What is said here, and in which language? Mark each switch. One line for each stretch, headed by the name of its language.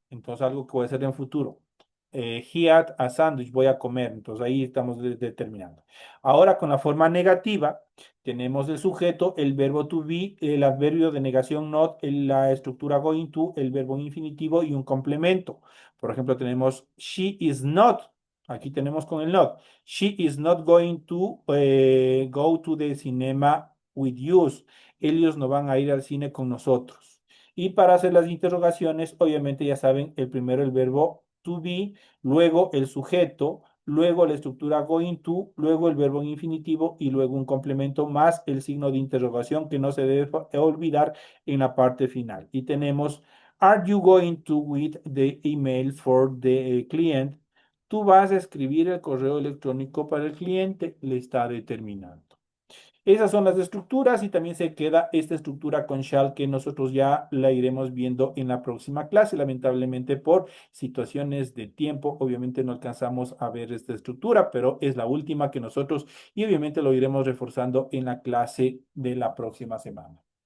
Spanish: Entonces, algo que voy a hacer en futuro.
English: Eat a sandwich,
Spanish: voy a comer. Entonces, ahí estamos determinando. Ahora, con la forma negativa, tenemos el sujeto, el verbo to be, el adverbio de negación not, la estructura going to, el verbo infinitivo y un complemento. Por ejemplo, tenemos
English: she is not.
Spanish: Aquí tenemos con el not.
English: She is not going to go to the cinema with you.
Spanish: Ellos no van a ir al cine con nosotros. Y para hacer las interrogaciones, obviamente ya saben, el primero el verbo to be, luego el sujeto, luego la estructura going to, luego el verbo en infinitivo y luego un complemento más el signo de interrogación que no se debe olvidar en la parte final. Y tenemos,
English: are you going to with the email for the client?
Spanish: Tú vas a escribir el correo electrónico para el cliente, le está determinando. Esas son las estructuras y también se queda esta estructura con shall que nosotros ya la iremos viendo en la próxima clase. Lamentablemente por situaciones de tiempo, obviamente no alcanzamos a ver esta estructura, pero es la última que nosotros y obviamente lo iremos reforzando en la clase de la próxima semana.